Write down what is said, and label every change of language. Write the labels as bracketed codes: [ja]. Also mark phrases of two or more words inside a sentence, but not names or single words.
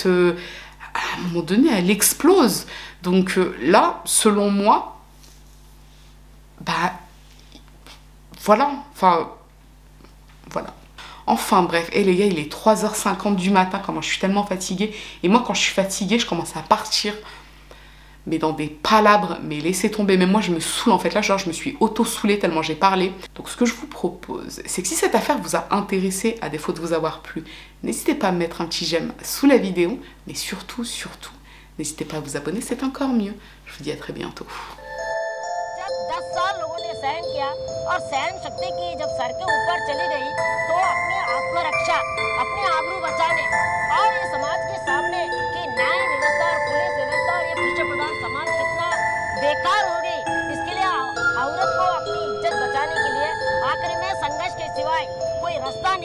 [fr] À un moment donné, elle explose. Donc là, selon moi, voilà, enfin bref, et les gars, il est 3h50 du matin, comment je suis tellement fatiguée, et moi quand je suis fatiguée, je commence à partir, mais dans des palabres, mais laissez tomber, même moi je me saoule en fait, là genre je me suis auto-saoulée tellement j'ai parlé. Donc ce que je vous propose, c'est que si cette affaire vous a intéressé, à défaut de vous avoir plu, n'hésitez pas à mettre un petit j'aime sous la vidéo, mais surtout, n'hésitez pas à vous abonner, c'est encore mieux. Je vous dis à très bientôt. [hi] 10 साल लोगों ने सहन किया और सहन शक्ति की जब सर के ऊपर चली गई तो अपने आत्मरक्षा, अपने आबरू बचाने और ये समाज के सामने कि न्याय व्यवस्था और पुलिस व्यवस्था और ये पीछे प्रधान समाज कितना बेकार हो गई, इसके लिए औरत को अपनी इज्जत बचाने के लिए आखिर में संघर्ष के सिवाय कोई रास्ता नहीं है।